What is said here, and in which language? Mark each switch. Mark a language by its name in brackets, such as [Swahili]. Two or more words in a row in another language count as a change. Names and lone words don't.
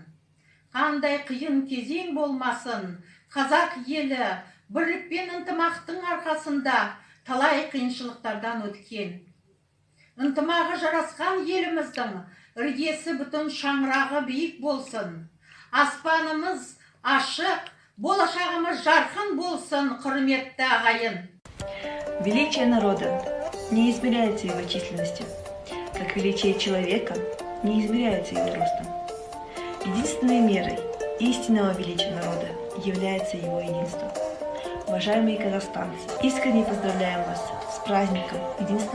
[Kazakh] Қандай қиын кезең болмасын, қазақ елі бірлік пен ынтымақтың арқасында талай қиыншылықтардан өткен. Ынтымағы жарасқан еліміздің іргесі бүтін, шаңырағы биік болсын. Аспанымыз ашық, болашағымыз жарқын болсын, құрметті ағайын. [Russian] Величие народа не измеряется его численностью, как величие человека не измеряется его ростом. Единственной мерой истинного величия народа является его единство. Уважаемые казахстанцы, искренне поздравляем вас с праздником единства.